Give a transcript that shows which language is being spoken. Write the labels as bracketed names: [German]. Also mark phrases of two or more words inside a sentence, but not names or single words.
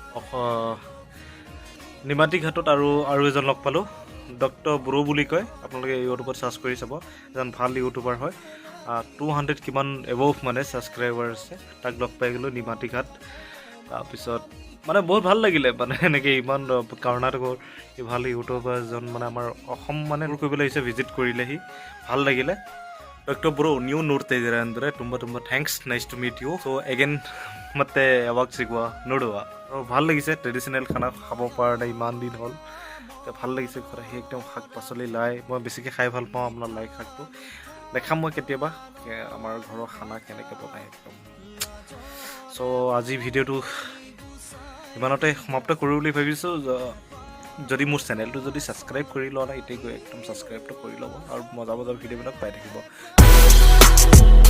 [Assamese] নিমাতী ঘাটত আৰু এজন লগ পালোঁ ডক্টৰ ব্ৰ বুলি কয় আপোনালোকে ইউটিউবত চাৰ্চ কৰি চাব এজন ভাল ইউটিউবাৰ হয় 200 কিমান এবভ মানে ছাবস্ক্ৰাইবাৰ আছে তাক লগ পাই গ'লোঁ নিমাতী ঘাট তাৰপিছত মানে বহুত ভাল লাগিলে মানে এনেকৈ ইমান কৰ্ণাটকৰ ভাল ইউটিউবাৰ এজন মানে আমাৰ অসম মানে কৰিবলৈ আহিছে ভিজিট কৰিলেহি ভাল লাগিলে [Kannada] ಡಾಕ್ಟರ್ ಬ್ರೋ ನೀವು ನೋಡ್ತಾ ಇದ್ದೀರಾ ಅಂದರೆ ತುಂಬ ತುಂಬ ಥ್ಯಾಂಕ್ಸ್ ನೈಸ್ ಟು ಮೀಟ್ ಯು ಸೊ ಎಗೇನ್ ಮತ್ತೆ ಯಾವಾಗ ಸಿಗುವ ನೋಡುವ [Assamese] ভাল লাগিছে ট্ৰেডিশ্যনেল খানা খাব পৰা নাই ইমান দিন হ'ল ভাল লাগিছে ঘৰত আহি একদম শাক পাচলি লাই মই বেছিকৈ খাই ভাল পাওঁ আপোনাৰ লাই শাকটো দেখাম মই কেতিয়াবা আমাৰ ঘৰৰ খানা কেনেকৈ বনাই একদম চ' আজি ভিডিঅ'টো ইমানতে সমাপ্ত কৰোঁ বুলি ভাবিছোঁ যদি মোৰ চেনেলটো যদি ছাবস্ক্ৰাইব কৰি লোৱা নাই এতিয়া গৈ একদম ছাবস্ক্ৰাইবটো কৰি ল'ব আৰু মজা মজা ভিডিঅ'বিলাক পাই থাকিব